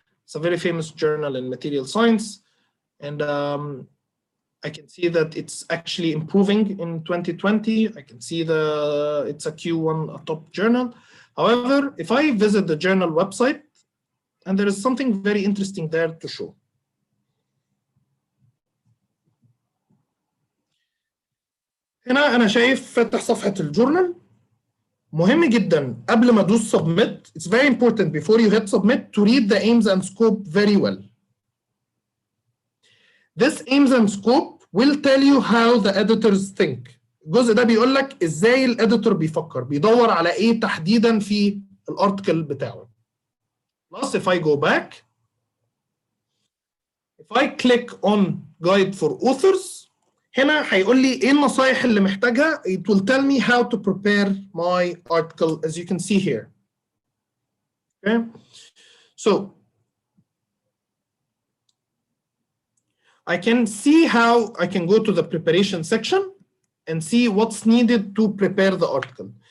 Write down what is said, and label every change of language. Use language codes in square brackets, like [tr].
[en] It's a very famous journal in material science. And I can see that it's actually improving in 2020. I can see it's a Q1 a top journal. However, if I visit the journal website, and there is something very interesting there to show. [ar] هنا أنا شايف فتح صفحة الجورنال. مهم جدا قبل ما ادوس submit. [en] It's very important before you hit submit to read the aims and scope very well. This aims and scope will tell you how the editors think. [ar] الجزء ده بيقول لك ازاي الاديتور بيفكر، بيدور على ايه تحديدا في الارتكل بتاعه. [en] Plus, if I go back, If I click on guide for authors, [ar] هنا هيقول لي ايه النصايح اللي محتاجها. [en] It will tell me how to prepare my article as you can see here. Okay, so I can see how I can go to the preparation section and see what's needed to prepare the article.